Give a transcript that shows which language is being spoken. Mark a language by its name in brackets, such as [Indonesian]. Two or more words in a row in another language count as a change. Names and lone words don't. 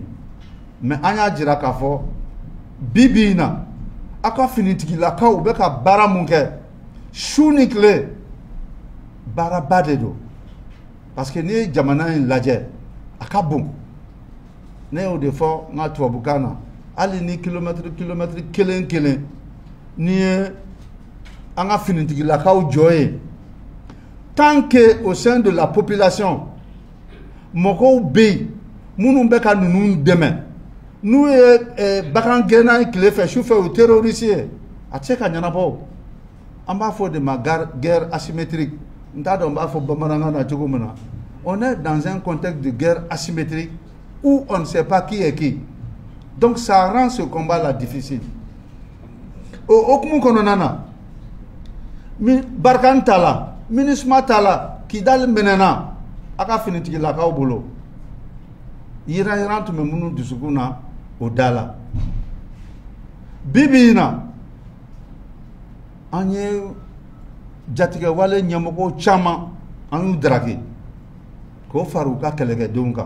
[Bambara] Mais an y'a jira k'a fɔ bi in na aw ka finitigilakaw u bɛ ka baara mun kɛ su ni tile, baaraba de don. Parce que n'i ye jamana in lajɛ a ka bon. Ne y'o de fɔ n ka tubabukan na, hali ni kilomètre kelen n'i ye an ka finitigilakaw jɔ ye, [French] tant que au sein de la population [Bambara] mɔgɔw bɛ yen minnu bɛ ka ninnu dɛmɛ, n'u ye bagan gɛnna ye tile fɛ su fɛ o ye terroriste ye, a tɛ se ka ɲɛnabɔ. An b'a fɔ de ma [French] guerre asymétrique. [Bambara] N t'a dɔn n b'a fɔ bamanankan na cogo min na. [French] On est dans un contexte de guerre asymétrique où on ne sait pas qui est qui. Donc ça rend ce combat-là difficile. [Bambara] O hukumu kɔnɔna na, Barikani t'a la, MINUSMA t'a la, Kidali minɛna a ka finitigilakaw bolo. Yiran-yiran tun bɛ minnu dusukun na o da la. Bi in na an ye jatigɛwale ɲɛmɔgɔw caman an y'u daraki k'o fara u ka kɛlɛkɛdenw kan.